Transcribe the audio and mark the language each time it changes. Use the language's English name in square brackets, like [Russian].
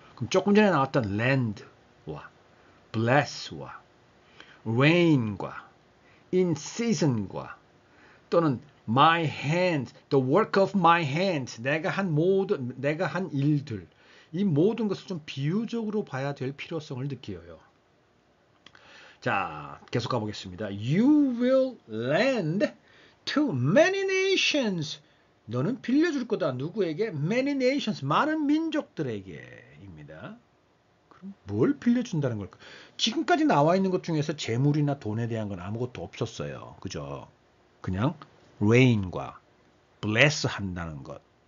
[Korean] 그럼 조금 전에 나왔던 land와 bless와 rain과 in season과 또는 my hands, [English] the work of my hands, [Korean] 내가 한 일들, 이 모든 것을 좀 비유적으로 봐야 될 필요성을 느껴요. 자, 계속 가보겠습니다. [English] You will lend to many nations. [Korean] 너는 빌려줄 거다. 누구에게? [English] Many nations, [Korean] 많은 민족들에게입니다. 그럼 뭘 빌려준다는 걸까? 지금까지 나와 있는 것 중에서 재물이나 돈에 대한 건 아무것도 없었어요. 그죠? 그냥 rain과 bless 한다는 것.